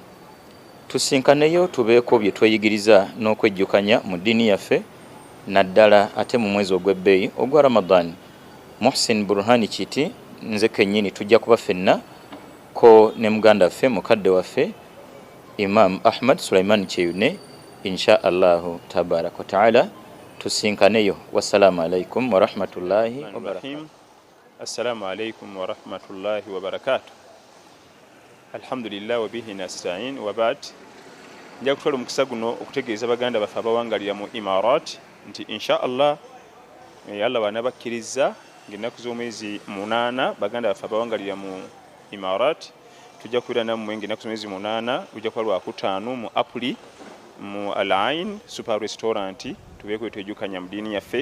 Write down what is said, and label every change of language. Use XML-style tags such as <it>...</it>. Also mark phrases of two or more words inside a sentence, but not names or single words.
<lg>Tusinkaneyo tubeeko bye tweyigiriza n'okwejjukanya mu ddiini yaffe naddala ate mu mwezi ogw'ebbeeyi ogwa Ramadan. Muhsin Burhani Kiti nze kennyini tujja kuba ffenna ko ne muganda waffe mukadde waffe Imam Ahmad Sulaiman Cheyune</lg> <ar>إن شاء الله تبارك وتعالى.</ar> <lg>Tusinkaneyo.</lg> <ar>والسلام عليكم ورحمة الله وبركاته. السلام عليكم ورحمة الله وبركاته. الحمد لله وبه نستعين وبعد.</ar> <lg>Nja kutwala omukisa guno okutegeeza baganda baffe abawangalira mu Imarat nti</lg> <ar>إن شاء الله</ar> <lg>Allah bana bakkiriza ng'ennaku z'omwezi 8 baganda baffe abawangalira mu Imarat tujja kubeera nammwe ng'ennaku z'omwezi 8 gujja kuba Lwakutaano mu Apuli mu Al Ain Super Restaurant tubeeko twejjukanya mu ddiini yaffe.</lg>